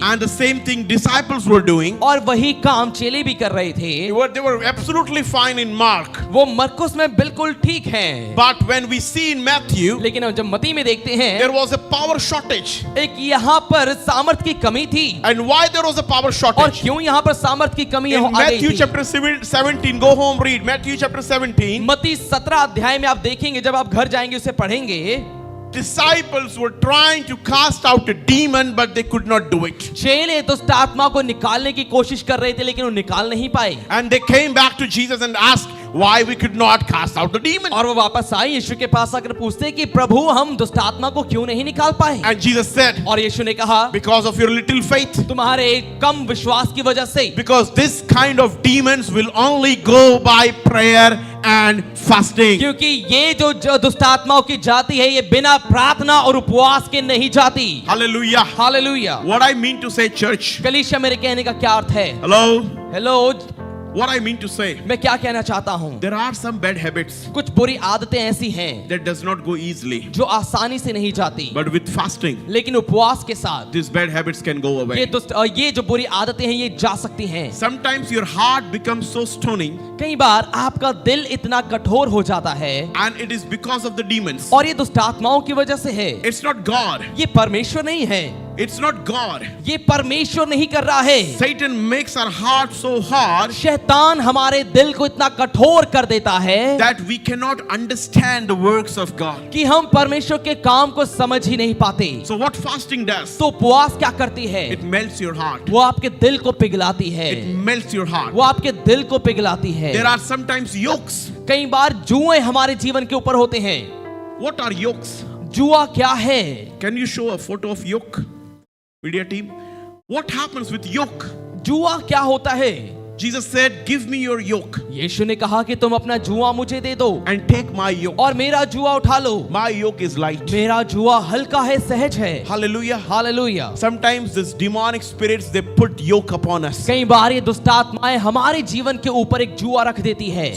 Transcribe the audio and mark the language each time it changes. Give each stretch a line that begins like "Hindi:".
English: And the same thing disciples were doing.
Hindi: और वही काम चेले भी कर रहे थे।
English: They were absolutely fine in Mark.
Hindi: वो मरकुस में बिल्कुल ठीक हैं।
English: But when we see in Matthew,
Hindi: लेकिन हम जब मती में देखते हैं
English: there was a power shortage.
Hindi: एक यहाँ पर सामर्थ की कमी थी।
English: And why there was a power
Hindi: और
English: shortage?
Hindi: क्यों यहाँ पर सामर्थ की कमी
English: In
Hindi: आ गई
English: Matthew
Hindi: थी?
English: chapter 17, go home, read Matthew chapter 17.
Hindi: मती 17 अध्याय में आप देखेंगे, जब आप घर जाएंगे उसे पढ़ेंगे।
English: Disciples were trying to cast out a demon, but they could not do it.
Hindi: चेले दुष्ट आत्मा को निकालने की कोशिश कर रहे थे, लेकिन वो निकाल नहीं पाए।
English: And they came back to Jesus and asked why we could not cast out the demon.
Hindi: और वो वापस आए यीशु के पास आकर पूछते कि प्रभु हम दुष्ट आत्मा को क्यों नहीं निकाल पाए?
English: And Jesus said,
Hindi: और यीशु ने कहा
English: because of your little faith.
Hindi: तुम्हारे कम विश्वास की वजह से।
English: Because this kind of demons will only go by prayer and fasting.
Hindi: क्योंकि ये जो दुष्ट आत्माओं की जाति है ये बिना प्रार्थना और उपवास के नहीं जाती।
English: Hallelujah.
Hindi: Hallelujah.
English: What I mean to say, church.
Hindi: कलीसिया मेरे कहने का क्या अर्थ है?
English: Hello.
Hindi: Hello,
English: What I mean to say.
Hindi: मैं क्या कहना चाहता हूँ?
English: There are some bad habits
Hindi: कुछ बुरी आदतें ऐसी हैं
English: that does not go easily.
Hindi: जो आसानी से नहीं जाती,
English: But with fasting,
Hindi: लेकिन उपवास के साथ
English: these bad habits can go away.
Hindi: ये जो बुरी आदतें हैं ये जा सकती हैं।
English: Sometimes your heart becomes so stoning,
Hindi: कई बार आपका दिल इतना कठोर हो जाता है
English: and it is because of the demons.
Hindi: और ये दुष्ट आत्माओं की वजह से है।
English: It's not God.
Hindi: ये परमेश्वर नहीं है,
English: It's not God.
Hindi: ये परमेश्वर नहीं कर रहा है।
English: Satan makes our heart so hard
Hindi: शैतान हमारे दिल को इतना कठोर कर देता है
English: that we cannot understand the works of God.
Hindi: कि हम परमेश्वर के काम को समझ ही नहीं पाते।
English: So what fasting does?
Hindi: तो उपवास क्या करती है?
English: It melts your heart.
Hindi: वो आपके दिल को पिघलाती है।
English: It melts your heart.
Hindi: वो आपके दिल को पिघलाती है।
English: There are sometimes yokes.
Hindi: कई बार जुए हमारे जीवन के ऊपर होते हैं।
English: What are yokes?
Hindi: जुआ क्या है?
English: Can you show a photo of yoke? Media team. What happens with yoke?
Hindi: जुआ क्या होता है?
English: Jesus said, give me your yoke
Hindi: यीशु ने कहा कि तुम अपना जुआ मुझे दे दो
English: and take my yoke.
Hindi: और मेरा जुआ उठा लो।
English: My yoke is light.
Hindi: मेरा जुआ हल्का है, सहज है।
English: Hallelujah.
Hindi: Hallelujah.
English: Sometimes these demonic spirits, they put yoke upon us.
Hindi: कई बार ये दुष्ट आत्माएं हमारे जीवन के ऊपर एक जुआ रख देती है।